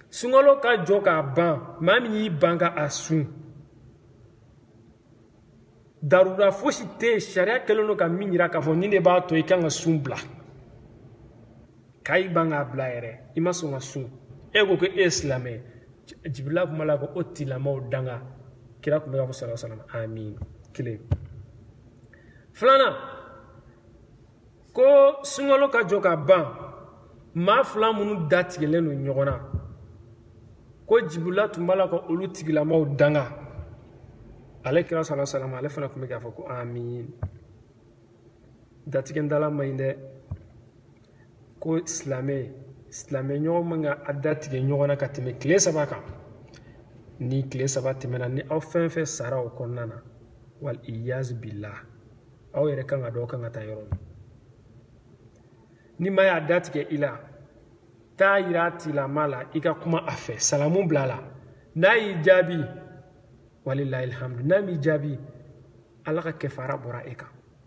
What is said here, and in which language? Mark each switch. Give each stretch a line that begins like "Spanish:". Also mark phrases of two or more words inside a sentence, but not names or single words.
Bambara: sunkalo ka jɔ k'a ban maa min y'i ban ka a sun darura fosi tɛ yen sariya kɛlen don ka min yira k'a fɔ nin de b'a to i kan ka sun bila k'a ban k'a bila yɛrɛ i ma sɔn ka sun e ko ko e ye silamɛ Jibirila kuma la ko o tigilamɔgɔw danga kira tun bɛ k'a fɔ
Arabic: صلى الله عليه وسلم
Bambara: amin kelen filanan ko sunkalo ka jɔ ka ban maa fila minnu datigɛlen don ɲɔgɔn na ko Jibirila tun b'a la ka olu tigilamɔgɔw danga ale kira
Arabic: صلى الله عليه وسلم
Bambara: ale fana tun bɛ k'a fɔ ko amin datigɛndala man ɲi dɛ ko silamɛ ɲɔgɔn man ka a datigɛ ɲɔgɔn na ka tɛmɛ tile 3 kan ni tile 3 tɛmɛna ni aw fɛn fɛn sara o kɔnɔna na
Arabic: والعياذ بالله
Bambara: aw yɛrɛ kan ka dɔn kan ka taa yɔrɔ min ni ma y'a datigɛ i la taa yira a tigilama la i ka kuma a fɛ salamu bila a la n'a y'i jaabi
Arabic: ولله الحمد
Bambara: n'a m'i jaabi ala ka kɛfara bɔra e kan